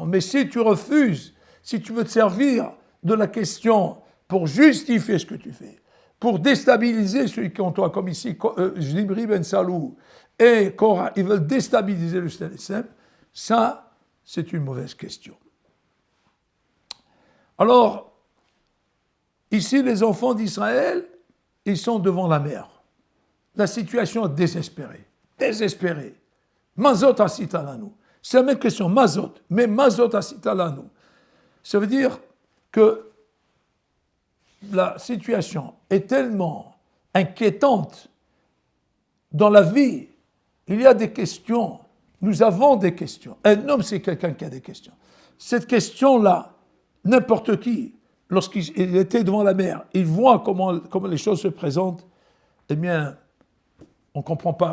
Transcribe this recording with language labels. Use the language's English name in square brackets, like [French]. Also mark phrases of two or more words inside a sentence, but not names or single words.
[French] Mais si tu refuses, si tu veux te servir de la question pour justifier ce que tu fais, pour déstabiliser celui qui est en toi, comme ici, Zimri Ben Salou et Korah, ils veulent déstabiliser le système, ça, c'est une mauvaise question. Alors, ici, les enfants d'Israël, ils sont devant la mer. La situation est désespérée. Désespérée. [Hebrew] מה זאת עשית לנו. [French] C'est la même question, mazot. [Hebrew] Mais מה זאת עשית לנו. [French] Ça veut dire que la situation est tellement inquiétante dans la vie. Il y a des questions. Nous avons des questions. Un homme, c'est quelqu'un qui a des questions. Cette question-là, n'importe qui, lorsqu'il était devant la mer, il voit comment les choses se présentent, eh bien, on ne comprend pas.